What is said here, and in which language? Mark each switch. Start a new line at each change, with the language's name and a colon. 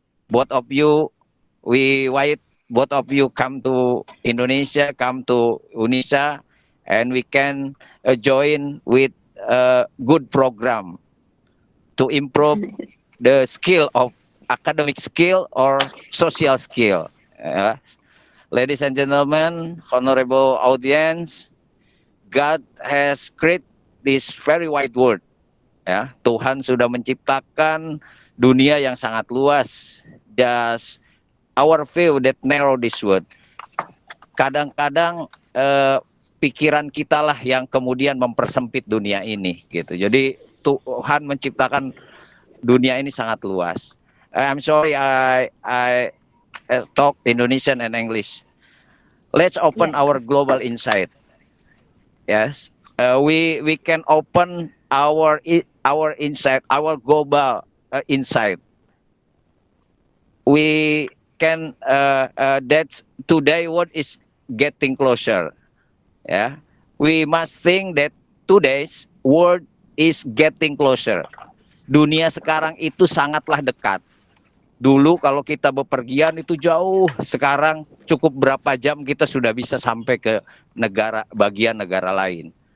English: Both of you, we wait. Both of you come to Indonesia, come to Unisa, and we can join with a good program to improve the skill of academic skill or social skill. Ladies and gentlemen, honorable audience, God has created this very wide world.
Indonesian: Ya, Tuhan sudah menciptakan dunia yang sangat luas.
English: Just our view that narrow this world.
Indonesian: Kadang-kadang pikiran kita lah yang kemudian mempersempit dunia ini, gitu. Jadi Tuhan menciptakan dunia ini sangat luas.
English: I'm sorry, I talk Indonesian and English. Let's open our global insight. Yes, we can open our insight, our global insight. We can that today what is getting closer. Yeah, we must think that today's world is getting closer.
Indonesian: Dunia sekarang itu sangatlah dekat. Dulu kalau kita bepergian itu jauh, sekarang cukup berapa jam kita sudah bisa sampai ke bagian negara lain.